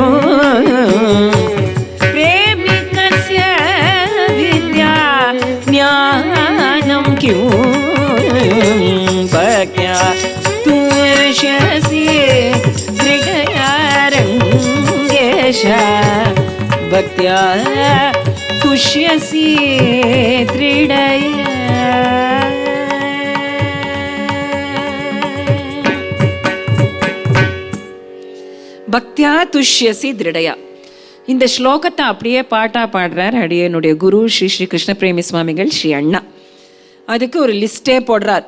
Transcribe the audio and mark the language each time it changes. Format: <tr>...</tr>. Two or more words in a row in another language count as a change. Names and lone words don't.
<sa>प्रेमिकस्य विद्या ज्ञानं किं भक्त्या तुष्यसि दृढया रङ्गेश भक्त्या तुष्यसि दृढया भक्त्या तुष्यसि दृढया.</sa> <ta>இந்த ஸ்லோகத்தை அப்படியே பாட்டா பாடுறார் அடியனுடைய குரு ஸ்ரீ ஸ்ரீ கிருஷ்ண பிரேமி சுவாமிகள் ஸ்ரீ அண்ணா. அதுக்கு ஒரு லிஸ்டே போடுறார்.</ta>